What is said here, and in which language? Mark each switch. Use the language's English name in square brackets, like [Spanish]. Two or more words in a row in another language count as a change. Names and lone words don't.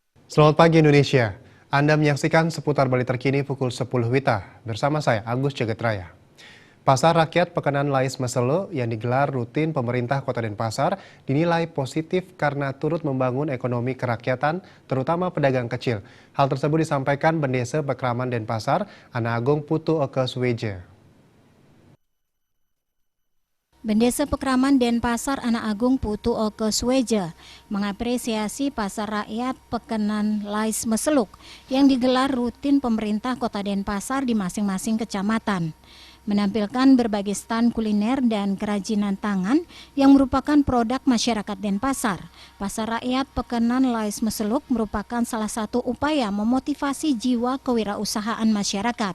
[Indonesian] Selamat pagi Indonesia. Anda menyaksikan seputar Bali terkini pukul 10 WITA bersama saya Agus Jagetraya. Pasar Rakyat Pekenan Lais Meselo yang digelar rutin pemerintah Kota Denpasar dinilai positif karena turut membangun ekonomi kerakyatan, terutama pedagang kecil. Hal tersebut disampaikan Bendesa Pekraman Denpasar, Ana Agung Putu Oke Suweje. Bendesa Pekraman Denpasar Ana Agung Putu Oke Suweje mengapresiasi Pasar Rakyat Pekenan Lais Meseluk yang digelar rutin pemerintah Kota Denpasar di masing-masing kecamatan. Menampilkan berbagai stan kuliner dan kerajinan tangan yang merupakan produk masyarakat Denpasar. Pasar Rakyat Pekenan Lais Meseluk merupakan salah satu upaya memotivasi jiwa kewirausahaan masyarakat.